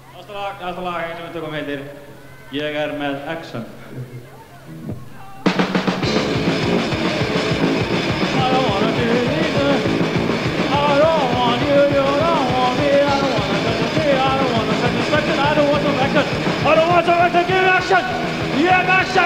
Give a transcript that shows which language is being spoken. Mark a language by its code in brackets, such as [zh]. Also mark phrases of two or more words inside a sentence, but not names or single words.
[is] Næsta lag sem við tökum heitir Ég með Exxon. [en] I don't wanna do this. I don't want you, you don't want me. I don't wanna touch the I don't wanna satisfaction. I don't want some action. I don't want some action. Give action. Yeah, action.